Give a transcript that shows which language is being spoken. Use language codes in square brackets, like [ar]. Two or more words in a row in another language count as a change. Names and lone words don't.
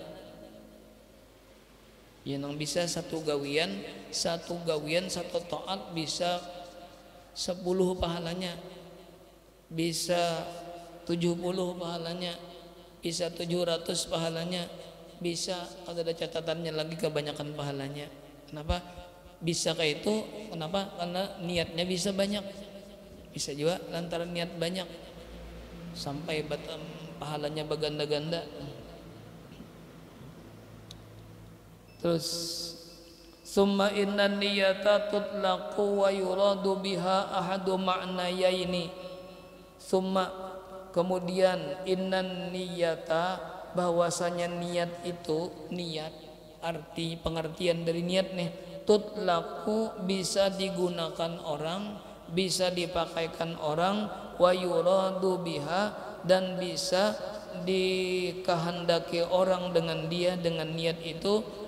[bjn] Ya nang bisa satu gawian satu taat bisa 10 pahalanya, bisa 70 pahalanya, bisa 700 pahalanya, bisa ada catatannya lagi kebanyakan pahalanya. Kenapa bisa kayak itu? Kenapa? Karena niatnya bisa banyak. Bisa juga lantaran niat banyak sampai pahalanya berganda-ganda. [ar] Terus ثم إن النية تطلق ويراد بها أحد معنيين. [bjn] Summa kemudian [ar] إن النية [bjn] bahwasanya niat itu, niat arti pengertian dari niat nih, tutlaku bisa digunakan orang, bisa dipakaikan orang, [ar] ويراد بها [bjn] dan bisa dikehendaki orang dengan dia, dengan niat itu